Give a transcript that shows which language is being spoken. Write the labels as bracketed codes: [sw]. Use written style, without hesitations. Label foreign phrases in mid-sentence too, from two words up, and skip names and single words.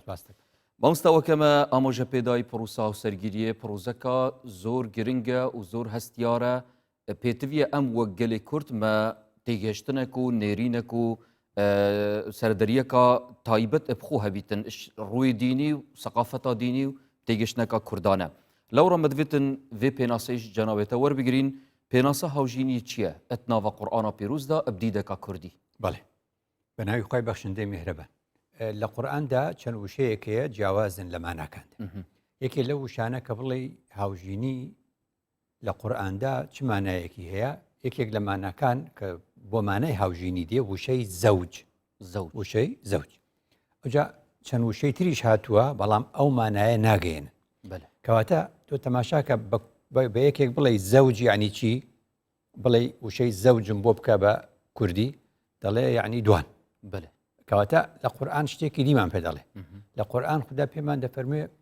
[ku] Mamoste wekeme amaje pêdayî pirûsa hawsergiriyê pirûzeka zor giring e û zor hestiyar e pêtiviye em wek gelê Kurd me têgeştinek û nêrînek û serderiyeka taybet ê bixwe hebîtin rûyê dînî û seqafeta dînî û têgeştineka Kurdan e. Lewra me divêtin vê pênaseyê ji cenabê te werbigirîn pênasa hawjîniyê çi ye etnava Qur'ana pîrûz da ebdîdeka Kurdî. [ckb] بەڵێ بەناوی خۆی بەخشندەی میهرەبان لە قورئاندا چەند وشەیەکەیە جیاوازن لە ماناکاندا یەکێ لە وشانە کە بڵێ هاوژینی لە قورئاندا چ مانایەکی هەیە یەکێک لە ماناکان کە بۆ مانای هاوژینی دێ وشەی زەوج وشەی زەوج ئەوجا چەند وشەی تریش هاتووە بەڵام ئەو مانایە ناگەێنن کەواتە تۆ تەماشاکە بە یەکێک بڵێ زەوج یعنی چی بڵێ وشەی زەوجم بۆ بکە بە کوردی دەڵێ یعنی دوان کەواتە لە قورئان شتێکی دیمان پێ دەڵێ لە قورئان خوددا پێمان دەفەرموێ